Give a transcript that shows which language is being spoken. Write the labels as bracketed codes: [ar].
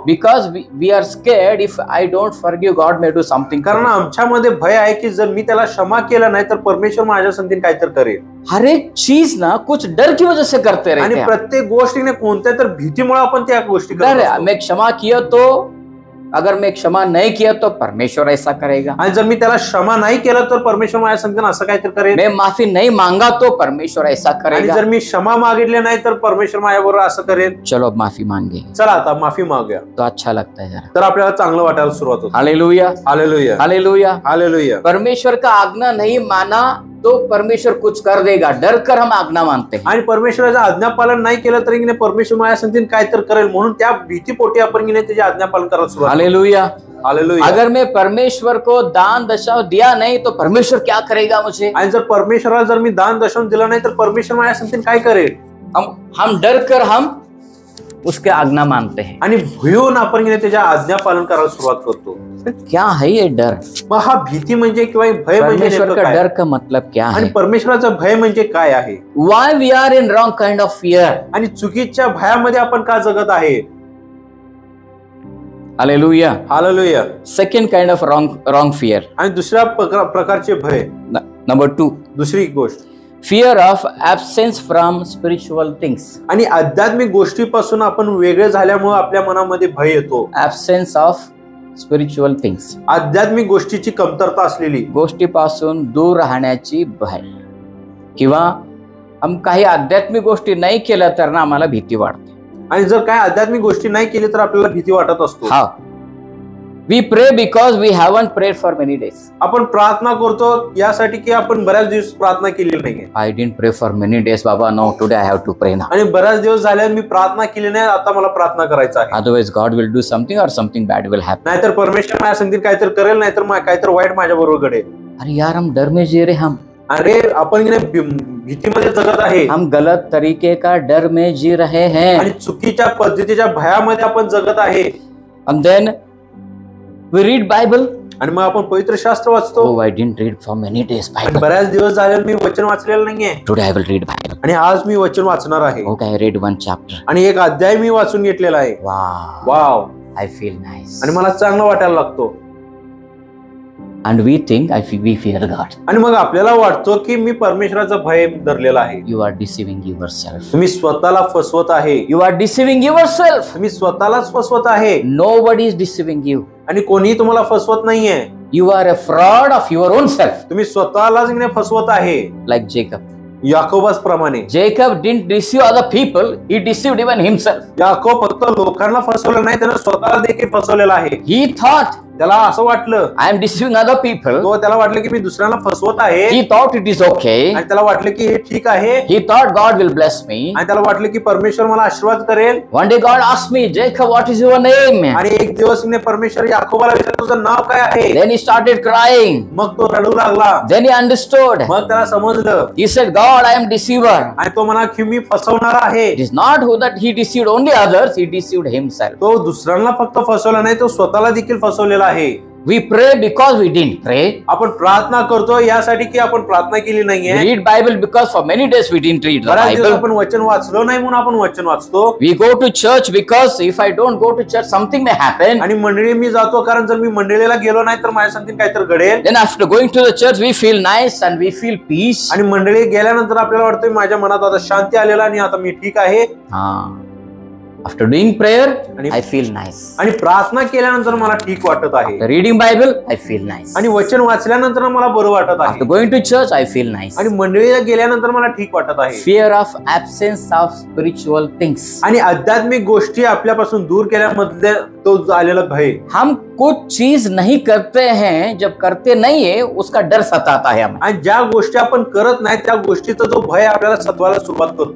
[en] Because we are scared if I don't forgive, God may do something. [mr] कारण आमच्यामध्ये भय आहे की जर मी त्याला क्षमा केलं नाही तर परमेश्वर माझ्या संगतीने काहीतरी करेल. [hi] हर एक चीज ना कुछ डर की वजह से करते रहते हैं. [mr] आणि प्रत्येक गोष्टीने कोणत्या तर भीतीमुळे आपण त्या गोष्टी करतो. [hi] मैं क्षमा किया तो, अगर मैं क्षमा नहीं किया तो परमेश्वर ऐसा करेगा. [mr] आणि जर मी त्याला क्षमा नाही केलं तर परमेश्वर माझ्या संगतीने असं काहीतरी करेल. [hi] मैं माफी नहीं मांगा तो परमेश्वर ऐसा करेगा. [mr] आणि जर मी क्षमा मागितले नाही तर परमेश्वर माझ्याबरोबर असं करेल. [hi] चलो अब माफी मांगे. [mr] चला आता माफी मागूया. [hi] तो अच्छा लगता है जरा. [mr] तर आपल्याला चांगलं वाटायला सुरुवात होते. हालेलुया. हालेलुया. हालेलुया. हालेलुया. [hi] परमेश्वर का आज्ञा नहीं माना तो परमेश्वर कुछ कर देगा, डर कर हम आज्ञा मानते हैं। [mr] आणि परमेश्वराचं आज्ञापालन नाही केलं तरी की नाही परमेश्वर माझ्या संगतीने काय तर करेल म्हणून त्या भीतीपोटी आपण की नाही त्याचे आज्ञापालन करायला सुरुवात. Hallelujah, hallelujah. [hi] अगर मैं परमेश्वर को दान दशांश दिया नहीं तो परमेश्वर क्या करेगा मुझे? [mr] आणि जर परमेश्वराला जर मी दान दशांश दिला नाही तर परमेश्वर माझ्या संगतीने काय करेल? [hi] हम डर कर हम उसके आज्ञा मानते हैं [mr] आणि भून आपण की नाही त्याच्या आज्ञापालन करायला सुरुवात करतो. [hi] क्या है ये डर? [mr] मग हा भीती म्हणजे किंवा भय म्हणजे [hi] परमेश्वर [mr] नेमकं [hi] का [mr] काय? [hi] डर का मतलब क्या [mr] आणि [hi] है? [mr] परमेश्वराचं भय म्हणजे काय आहे? [en] Why we are in wrong kind of fear? [mr] आणि चुकीच्या भयामध्ये आपण का जगत आहे? Hallelujah. Hallelujah. [en] Second kind of wrong fear. [mr] आणि दुसऱ्या प्रकारचे भय, [en] Number 2. [mr] दुसरी गोष्ट, [en] Fear of absence from spiritual things. [mr] आणि आध्यात्मिक गोष्टीपासून आपण वेगळे झाल्यामुळे आपल्या मनामध्ये भय येतो. [en] Absence of spiritual things. [mr] आध्यात्मिक गोष्टीची कमतरता असलेली गोष्टीपासून दूर राहण्याची भय, किंवा [hi] हम [mr] काही आध्यात्मिक गोष्टी नाही केल्या तर ना आम्हाला भीती वाटते. आणि जर काय आध्यात्मिक गोष्टी नाही केली तर आपल्याला भीती वाटत असतो. [en] हा, we pray because we haven't prayed for many days. [mr] आपण प्रार्थना करतो यासाठी की आपण बऱ्याच दिवस प्रार्थना केलेली नाहीये. [en] I didn't pray for many days बाबा, no today I have to pray now. [mr] आणि बऱ्याच दिवस झाले मी प्रार्थना केली नाही, आता मला प्रार्थना करायचं आहे. [en] otherwise God will do something [hi] और [en] Something bad will happen. [mr] नाहीतर परमेश्वर माझ्या संगतीत काहीतरी करेल, नाहीतर काहीतरी वाईट माझ्या बरोबर घडेल. [hi] अरे यार, हम डर में जी रहे, हम [mr] अरे आपण भीतीमध्ये जगत आहे, [hi] हम गलत तरीके का डर में जी रहे हैं. [mr] आणि चुकीच्या पद्धतीच्या भयामध्ये आपण जगत आहे. [en] And then we read Bible. [mr] आणि मग आपण पवित्र शास्त्र वाचतो. [en] Oh, I didn't read for many days [mr] आणि [en] Bible. [mr] बऱ्याच दिवस झाले मी वचन वाचलेलं नाहीये. [en] Today I will read Bible. [mr] आणि आज मी वचन वाचणार आहे. [en] Okay, I read one chapter. [mr] आणि एक अध्याय मी वाचून घेतलेला आहे. Wow. Wow. [en] I feel nice. [mr] आणि मला चांगलं वाटायला लागतो. [en] And we think we fear God. [mr] आणि मग आपल्याला वाटतो की मी परमेश्वराचा भय धरलेला आहे. [en] You are deceiving yourself. [mr] तुम्ही स्वतःला फसवत आहे. [en] You are deceiving yourself. [mr] तुम्ही स्वतःलाच फसवत आहे. [en] Nobody is deceiving you. [mr] आणि कोणी तुम्हाला फसवत नाहीये. [en] You are a fraud of your own self. [mr] तुम्ही स्वतःलाच फसवत आहे. [en] Like Jacob. [mr] याकोबास प्रमाणे. [en] Jacob didn't deceive other people, he deceived even himself. [mr] Yakob फक्त लोकांना फसवलं नाही, त्यानं स्वतःला देखील फसवलेला आहे. [en] He thought, [mr] त्याला असं वाटलं, [en] I am deceiving other people. [mr] त्याला वाटलं की मी दुसऱ्यांना फसवत आहे. [en] He thought it is okay. [mr] आणि त्याला वाटलं की हे ठीक आहे. [en] He thought God will bless me. [mr] आणि त्याला वाटलं की परमेश्वर मला आशीर्वाद करेल. [en] One day God asked me, Jacob, what is your name? [mr] आणि एक दिवस परमेश्वर याकोबाला विचारलं, तुझं नाव काय आहे? [en] Then he started crying. [mr] मग तो रडू लागला. [en] Then he understood. [mr] मग त्याला समजलं. [en] He said, God, I am deceiver. [mr] आणि तो म्हणा की मी फसवणार आहे. [en] It is not who that he deceived only others, he deceived himself. [mr] तो दुसऱ्यांना फक्त फसवला नाही, तो स्वतःला देखील फसवलेला आहे. [en] We pray because we didn't pray. [mr] आपण प्रार्थना करतो यासाठी की आपण प्रार्थना केली नाहीये. [en] We read Bible because for many days we didn't read the [mr] बऱ्याच दिवस [en] Bible. [mr] आपण वचन वाचलो नाही म्हणून आपण वचन वाचतो. [en] We go to church because if I don't go to church, something may happen. [mr] आणि मंडळी मी जातो कारण जर मी मंडळीला गेलो नाही तर माझ्या संगतीत काहीतरी घडेल. [en] Then after going to the church, we feel nice and we feel peace. [mr] आणि मंडळी गेल्यानंतर आपल्याला वाटतं माझ्या मनात आता शांती आलेला आणि आता मी ठीक आहे. [en] After doing prayer, I feel nice. [mr] आणि प्रार्थना केल्यानंतर मला ठीक वाटत आहे. [en] After reading Bible, I feel nice. [mr] आणि वचन वाचल्यानंतर मला बरं वाटत आहे. [en] After going to church, I feel nice. [mr] आणि मंडळीला गेल्यानंतर मला ठीक वाटत आहे. [en] Fear of absence of spiritual things. [mr] आणि आध्यात्मिक गोष्टी आपल्यापासून दूर केल्यामधले तो आलेला भय. [hi] हम कुछ चीज नहीं करते हैं, जब करते नहीं है उसका डर सताता है हमें. [mr] आणि ज्या गोष्टी आपण करत नाही त्या गोष्टीचा जो भय आपल्याला सतवायला सुरुवात करतो.